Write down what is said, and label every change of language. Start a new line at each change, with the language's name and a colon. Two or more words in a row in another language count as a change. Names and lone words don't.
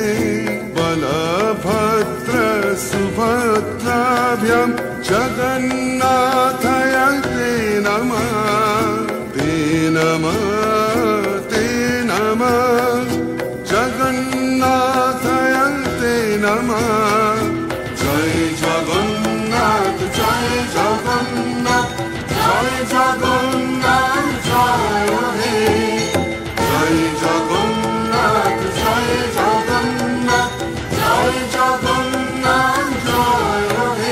Sanskrit: बलभद्र सुभद्राभ्यां जगन्नाथाय ते नमः। ते नमः ते नमः, जगन्नाथाय ते नमः। जय जगन्नाथ जय जगन्नाथ,
Bangla: জয় জগন্নাথ জয় হে। জয় জগন্নাথ জয় জগন্নাথ, জয় জগন্নাথ জয় হে।